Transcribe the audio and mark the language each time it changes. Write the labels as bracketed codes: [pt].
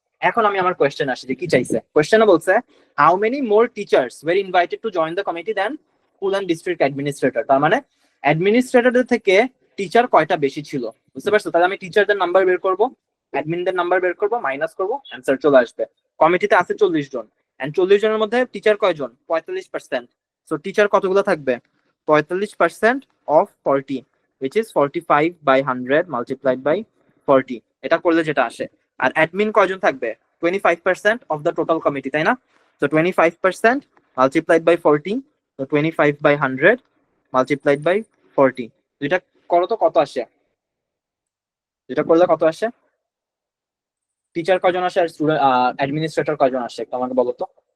[bn] এখন আমি আমার কোয়েশ্চেন আসি যে কি চাইছে। কোয়েশ্চেনে বলছে [en] How many more teachers were invited to join the committee than school and district administrator. [bn] তার মানে অ্যাডমিনিস্ট্রেটরদের থেকে টিচার কয়টা বেশি ছিল, বুঝতে পারছো? তাহলে আমি টিচারদের নাম্বার বের করব, অ্যাডমিনদের নাম্বার বের করব, মাইনাস করব, অ্যান্সার চলে আসবে। কমিটিতে আছে 40 জন, এন্ড 40 জনের মধ্যে টিচার কয়জন? 45%। সো টিচার কতগুলো থাকবে? [en] 45% of 40, which is 45/100 multiplied by 40। [bn] এটা করলে যেটা আসে। আর অ্যাডমিন কয়জন থাকবে? [en] 25% of the total committee, [bn] তাই না? তো 25% মাল্টিপ্লাইড বাই 40, তো 25/100 মাল্টিপ্লাইড বাই 40। দুইটা করো তো কত আসে? যেটা করলে কত আসে? টিচার কয়জন আসে আর স্টুডেন্ট অ্যাডমিনিস্ট্রেটর কয়জন আসে একটু আমাকে বলো তো।